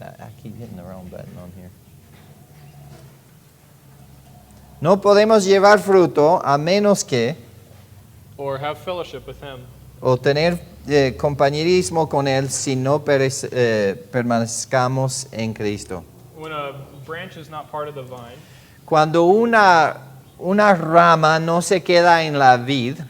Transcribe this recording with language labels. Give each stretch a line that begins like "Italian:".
English: I keep hitting the wrong button on here.
Spanish: No podemos llevar fruto a menos que,
English: or have fellowship with Him.
Spanish: o tener compañerismo con Él si no permanezcamos en Cristo.
English: When a branch is not part of the vine,
Spanish: Cuando una rama no se queda en la vid,